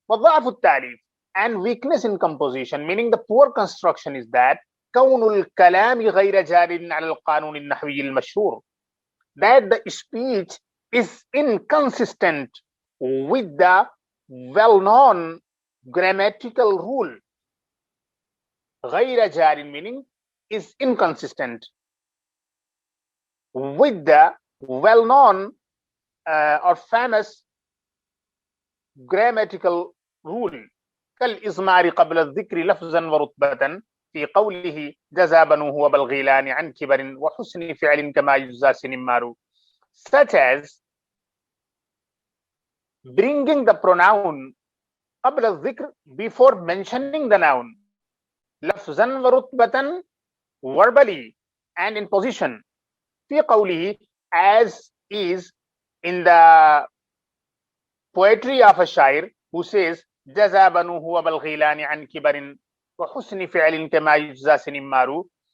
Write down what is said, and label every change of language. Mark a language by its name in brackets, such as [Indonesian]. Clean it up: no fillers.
[Arabic] وضعف التعليف [English] and weakness in composition, meaning the poor construction, is that [Arabic] كون الكلام غير جار على القانون النحوي المشهور, [English] that the speech is inconsistent with the well-known grammatical rule. [Arabic] غير جار [English] meaning is inconsistent with the well-known or famous grammatical rule. [Arabic] كالإزمار قبل الذكر لفظا ورتبة في قوله جزى بنوه بالغيلان عن كبر وحسن فعل كما يجزى سنمار. [English] Such as bringing the pronoun [Arabic] قبل الذكر [English] before mentioning the noun, [Arabic] لفظا ورتبة, [English] verbally and in position, [Arabic] في قوله, [English] as is in the poetry of a shair who says [Arabic] جزى بنوه بالغيلان عن كبر وحسن فعل كما يجزى سنمار.